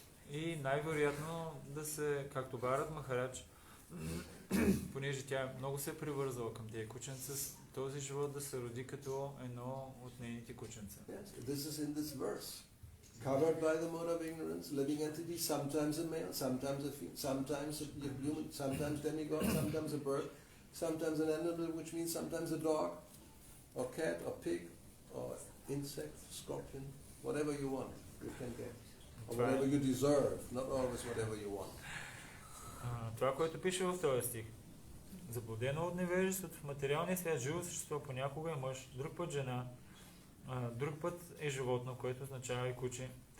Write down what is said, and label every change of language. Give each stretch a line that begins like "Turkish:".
Bulgarian: И най-вероятно да се, както Бхарат Махарадж, понеже тя много се е привързала към тези кученца, този живот да се роди като едно от нейните кученца.
English: Yes, this is in this verse. Covered by the mode of ignorance, living entity, sometimes a male, sometimes a female, sometimes a human, sometimes demigod, sometimes a bird, sometimes an animal, which means sometimes a dog, or cat, or pig, or insect, scorpion, whatever you want, you can get. Or whatever you deserve, not always whatever you want.
Bulgarian: Това, което пише в този стих. Заблудено от невежеството в материалния свят живо същество понякога е мъж, друг път жена, друг път е животно, което означава и куче.